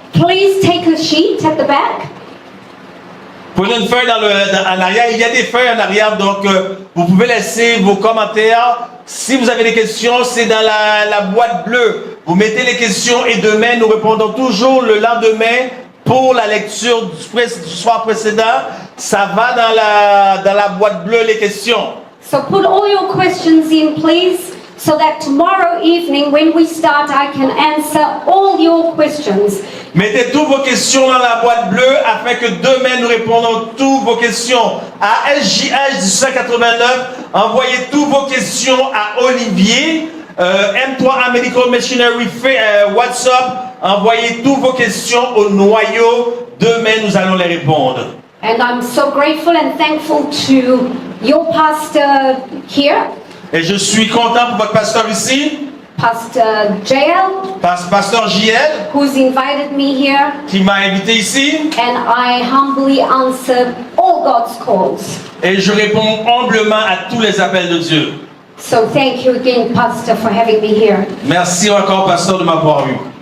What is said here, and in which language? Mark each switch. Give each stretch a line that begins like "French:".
English: Please take a sheet at the back.
French: Prenez une feuille en arrière. Il y a des feuilles en arrière, donc vous pouvez laisser vos commentaires Si vous avez des questions, c'est dans la boîte bleue. Vous mettez les questions et demain, nous répondons toujours le lendemain pour la lecture du soir précédent. Ça va dans la boîte bleue, les questions.
English: So put all your questions in, please, so that tomorrow evening when we start, I can answer all your questions.
French: Mettez toutes vos questions dans la boîte bleue afin que demain nous répondons toutes vos questions. À SJH 1889, envoyez toutes vos questions à Olivier. M3 Medical Missionary WhatsApp, envoyez toutes vos questions au noyau. Demain, nous allons les répondre.
English: And I'm so grateful and thankful to your pastor here,
French: Et je suis content pour votre pasteur ici,
English: Pastor JL,
French: pasteur JL,
English: who's invited me here,
French: qui m'a invité ici.
English: and I humbly answer all God's calls.
French: Et je réponds humblement à tous les appels de Dieu.
English: So thank you again, Pastor, for having me here.
French: Merci encore, pasteur, de m'avoir eu.